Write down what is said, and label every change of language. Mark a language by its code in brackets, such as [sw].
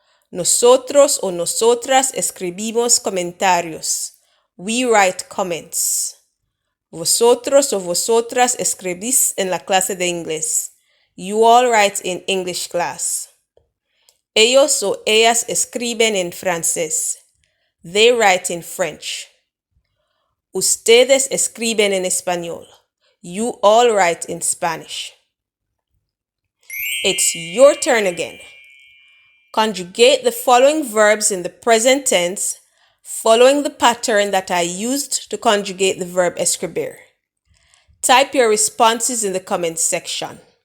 [es] Nosotros o nosotras escribimos comentarios. [en] We write comments. [es] Vosotros o vosotras escribís en la clase de inglés. [en] You all write in English class. [es] Ellos o ellas escriben en francés. [en] They write in French. [es] Ustedes escriben en español. [en] You all write in Spanish. It's your turn again. Conjugate the following verbs in the present tense, following the pattern that I used to conjugate the verb escribir. Type your responses in the comments section.